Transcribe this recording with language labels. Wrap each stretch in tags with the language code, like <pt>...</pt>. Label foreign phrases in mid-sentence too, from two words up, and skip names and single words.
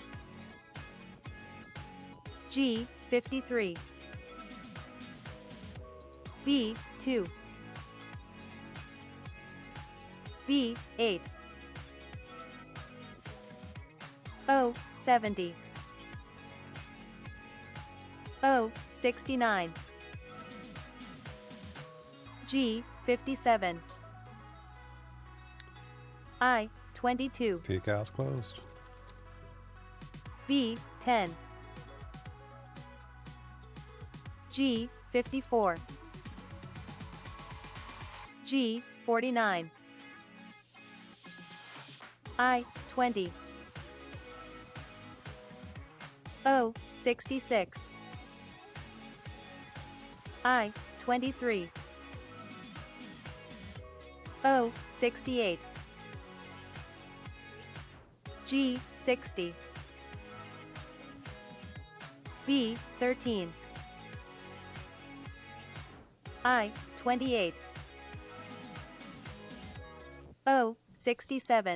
<en>G 53, B 2, B 8, O 70, O 69, G 57, I 22, Pink house closed. B 10, G 54, G 49, I 20, O 66, I 23, O 68, G 60, B 13, I 28, O 67,</en>